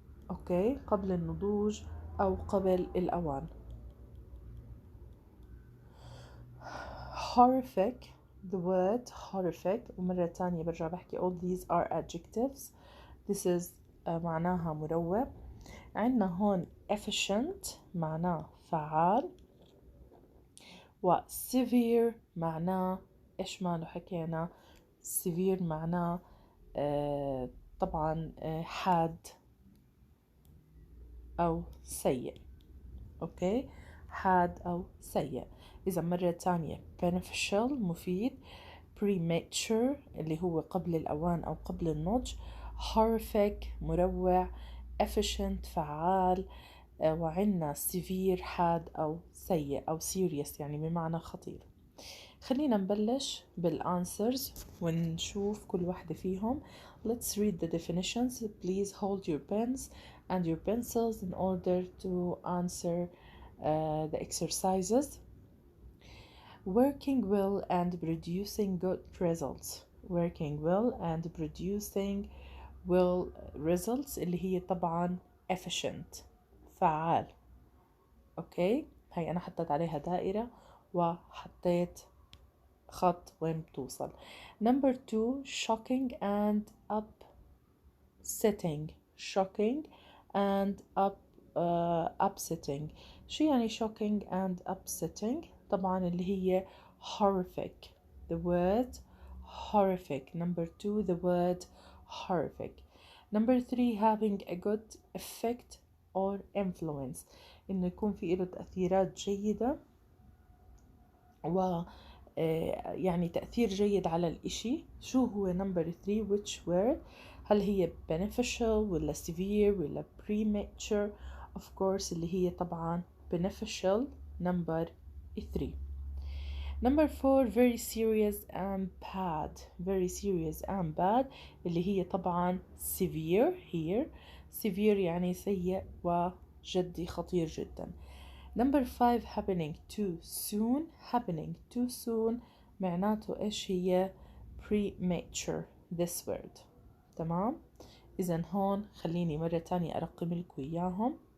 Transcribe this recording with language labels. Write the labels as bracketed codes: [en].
[ar] اوكي قبل النضوج او قبل الاوان. [en] horrific, the word horrific [ar] ومرة تانية برجع بحكي [en] all these are adjectives. This is [ar] معناها مروع. عندنا هون efficient معناه فعال، و severe معناه ايش ماله حكينا severe معناه طبعا حاد أو سيء. أوكي حاد أو سيء. إذا مرة تانية beneficial مفيد، premature اللي هو قبل الأوان أو قبل النضج، horrific مروع، efficient فعال، وعنا severe حاد أو سيء أو serious يعني بمعنى خطير. خلينا نبلش بالانسرز ونشوف كل واحدة فيهم. [en] Let's read the definitions. Please hold your pens and your pencils in order to answer the exercises. Working well and producing good results. Working well and producing well results [ar] اللي هي طبعا [en] efficient فعال. [ar] اوكي هي أنا حطيت عليها دائرة وحطيت خط وين بتوصل. [en] Number 2 shocking and upsetting. Shocking and upsetting. [ar] شو يعني [en] shocking and upsetting؟ [ar] طبعا اللي هي horrific. [en] The word horrific. Number 2 the word horrific. Number 3 having a good effect or influence. [ar] إنه يكون في له تأثيرات جيدة و يعني تأثير جيد على الإشي. شو هو [en] number 3 which word؟ [ar] هل هي [en] beneficial ولا severe ولا premature؟ of course [ar] اللي هي طبعا [en] beneficial number 3. Number 4 very serious and bad. Very serious and bad [ar] اللي هي طبعا [en] severe here. [ar] severe يعني سيء وجدي خطير جدا. [en] Number 5 happening too soon. Happening too soon [ar] معناته إيش هي [en] premature this word. [ar] تمام. إذن هون خليني مرة تانية أرقم لكم إياهم.